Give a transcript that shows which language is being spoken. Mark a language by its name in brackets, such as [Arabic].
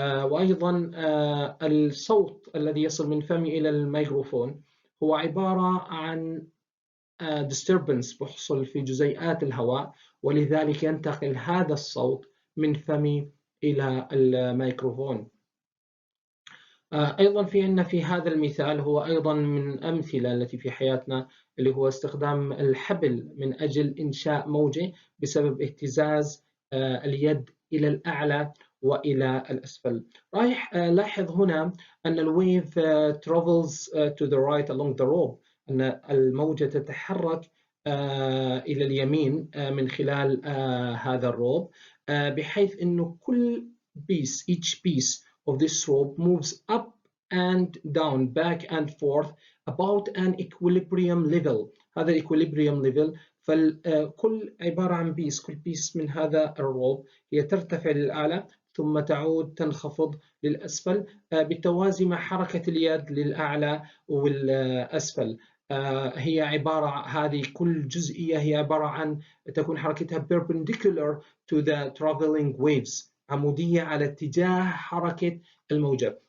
[Arabic] وأيضا الصوت الذي يصل من فمي إلى الميكروفون هو عبارة عن disturbance بحصل في جزيئات الهواء، ولذلك ينتقل هذا الصوت من فمي إلى الميكروفون. أيضا في هذا المثال هو أيضا من أمثلة التي في حياتنا اللي هو استخدام الحبل من أجل إنشاء موجة بسبب اهتزاز اليد إلى الأعلى وإلى الأسفل. راح لاحظ هنا أن الويف [English] travels to the right along the rope، [Arabic] أن الموجة تتحرك إلى اليمين من خلال هذا الروب، بحيث أنه كل [English] piece each piece of this rope moves up and down, back and forth about an equilibrium level. [Arabic] هذا equilibrium level، فالكل عبارة عن كل بيس من هذا الروب هي ترتفع للأعلى ثم تعود تنخفض للأسفل بالتوازي مع حركة اليد للأعلى والأسفل. هي عبارة، هذه كل جزئية هي عبارة عن تكون حركتها [English] perpendicular to the traveling waves، [Arabic] عمودية على اتجاه حركة الموجة.